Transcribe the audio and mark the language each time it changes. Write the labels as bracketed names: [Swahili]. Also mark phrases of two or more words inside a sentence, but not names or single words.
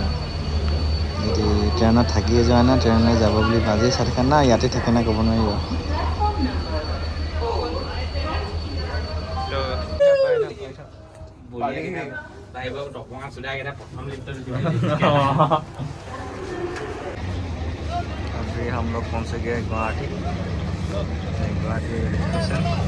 [Assamese] এইটো ট্ৰেইনত থাকিয়ে যোৱা নাই, ট্ৰেইনলৈ যাব বুলি বাজেই চাই থাকে না, ইয়াতে থাকে না ক'ব নোৱাৰিব। [Hindi] अभी हम लोग पहुँच गए गुवाहाटी रेलवे स्टेशन।